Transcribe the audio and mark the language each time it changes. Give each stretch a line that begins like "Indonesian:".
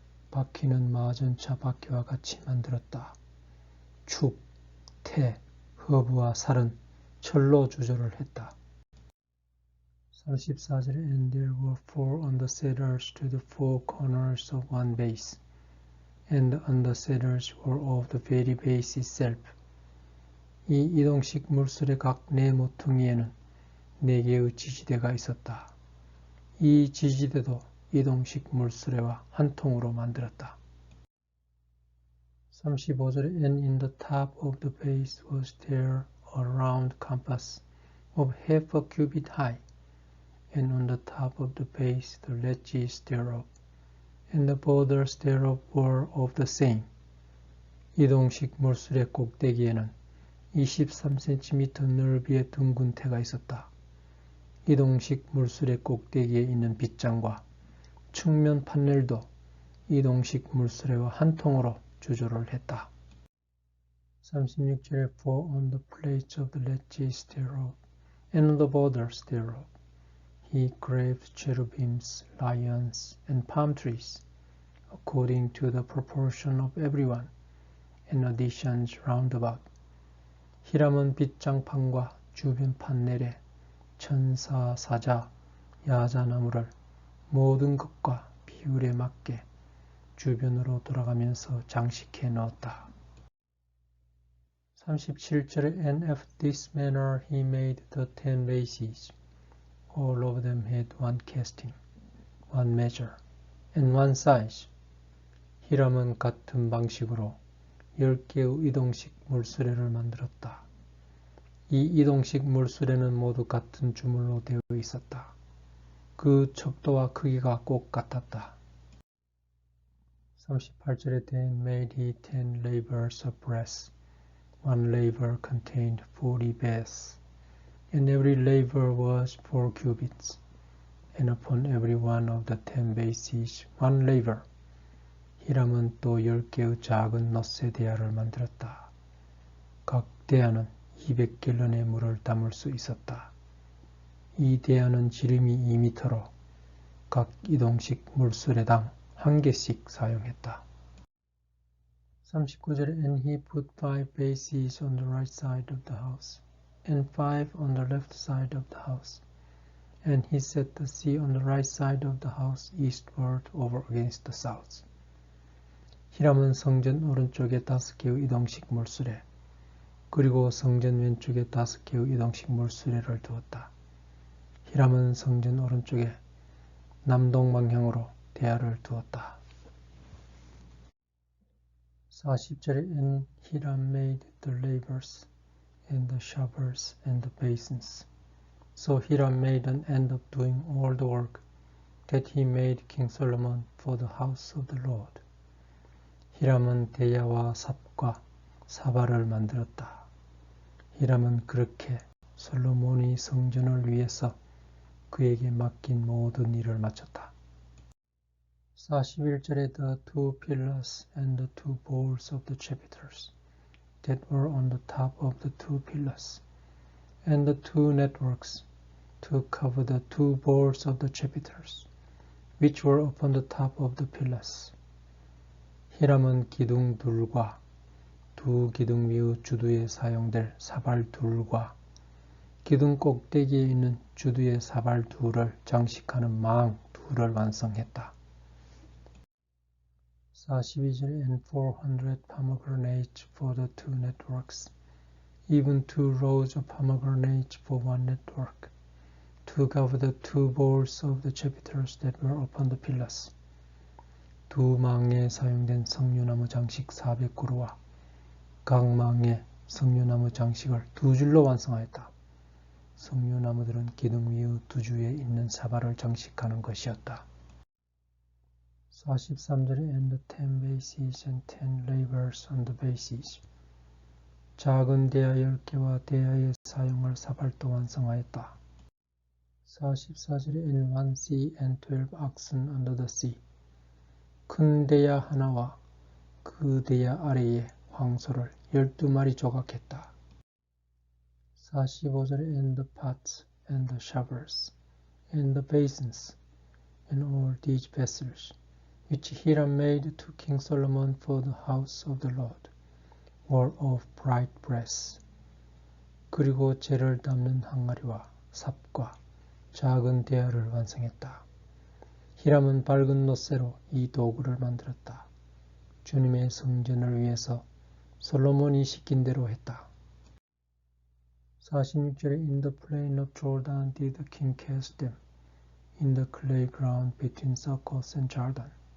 Korean: 바퀴는 마전차 바퀴와 같이 만들었다. 축, 태, 허브와 살은 철로 주조를 했다. 34절에
English: And there were 4 undersaddles to the 4 corners of one base, and the undersaddles were of the very base itself.
Korean: 이 이동식 물술의 각 네 모퉁이에는 4개의 지지대가 있었다. 이 지지대도 이동식 물수레와 한 통으로 만들었다. 35절에
English: And in the top of the base was there a round compass of half a cubit high, and on the top of the base the ledges thereof, and the borders thereof were of the same.
Korean: 이동식 물수레 꼭대기에는 23cm 넓이의 둥근 태가 있었다. 이동식 물수레 꼭대기에 있는 빗장과 측면 판넬도 이동식 물수레와 한 통으로 주조를 했다. 36절에
English: For on the plates of the ledges thereof and on the borders thereof he graved cherubims, lions, and palm trees, according to the proportion of everyone, and additions round about.
Korean: 히람은 빗장판과 주변 판넬에 천사, 사자, 야자나무를 모든 것과 비율에 맞게 주변으로 돌아가면서 장식해 넣었다. 37절에
English: And after this manner he made the 10 bases. All of them had one casting, one measure, and one size.
Korean: 히람은 같은 방식으로 10개의 이동식 물수레를 만들었다. 이 이동식 물수레는 모두 같은 주물로 되어 있었다. 그 척도와 크기가 꼭 같았다. 38절에
English: Then made he 10 lavers of brass. One laver contained 40 baths, and every laver was 4 cubits, and upon every one of the 10 bases one laver.
Korean: 히람은 또 10개의 작은 넛새 대야를 만들었다. 각 대야는 200갤런의 물을 담을 수 있었다. 이 대야는 지름이 2m로 각 이동식 물수레당 1개씩 사용했다. 39절에
English: And he put 5 bases on the right side of the house, and 5 on the left side of the house. And he set the sea on the right side of the house eastward over against the south.
Korean: 히람은 성전 오른쪽에 5개의 이동식 물수레, 그리고 성전 왼쪽에 5개의 이동식 물수레를 두었다. 히람은 성전 오른쪽에 남동 방향으로 대야를 두었다. 40절에
English: And Hiram made the lavers and the shovels and the basins. So Hiram made an end of doing all the work that he made King Solomon for the house of the Lord.
Korean: 히람은 대야와 삽과 사발을 만들었다. 히람은 그렇게 솔로몬이 성전을 위해서 그에게 맡긴 모든 일을 마쳤다. 41절에
English: The 2 pillars and the 2 bowls of the chapiters that were on the top of the 2 pillars, and the 2 networks to cover the 2 bowls of the chapiters, which were upon the top of the pillars.
Korean: 히람은 기둥 둘과 두 기둥 위의 주두에 사용될 사발 둘과 기둥 꼭대기에 있는 주두의 사발 둘을 장식하는 망 둘을 완성했다. 42절에
English: And 400 pomegranates for the 2 networks, even 2 rows of pomegranates for one network, to cover the 2 bowls of the chapiters that were upon the pillars.
Korean: 두 망에 사용된 석류나무 장식 400그루와 각 망에 석류나무 장식을 2줄로 완성하였다. 석류나무들은 기둥 위의 2주에 있는 사발을 장식하는 것이었다. 43절에
English: And the 10 bases and 10 lavers on the bases.
Korean: 작은 대야 10개와 대야에 사용할 사발도 완성하였다. 44절에
English: And 1 sea and 12 oxen under the sea.
Korean: 큰 대야 하나와 그 대야 아래에 황소를 12마리 조각했다. 45절에
English: and the pots and the shovels and the basins and all these vessels which Hiram made to King Solomon for the house of the Lord were of bright brass.
Korean: 그리고 재를 담는 항아리와 삽과 작은 대야를 완성했다. 히람은 밝은 놋쇠로 이 도구를 만들었다. 주님의 성전을 위해서 솔로몬이 시킨 대로 했다. 46절에
English: In the plain of Jordan did the king cast them, in the clay ground between Sukkot and Jordan.